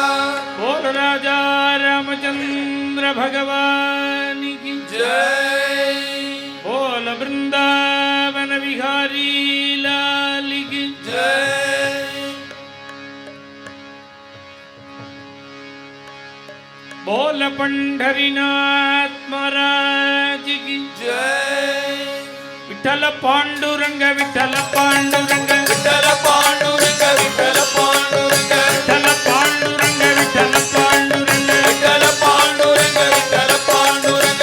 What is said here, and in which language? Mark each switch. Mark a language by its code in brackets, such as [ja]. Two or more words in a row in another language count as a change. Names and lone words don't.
[hi] बोलोराजा रामचंद्र भगवान की ஜெய் बोलो वृंदावन विहारी लाल की ஜெய் बोलो पंढरीनाथ महाराज की जय विठ्ठल पांडुरंग विठ्ठल पांडुरंग विठ्ठल पांडुरंग विठ्ठल पांडुरंग विठ्ठल पांडुरंग विठ्ठल पांडुरंग विठ्ठल पांडुरंग विठ्ठल पांडुरंग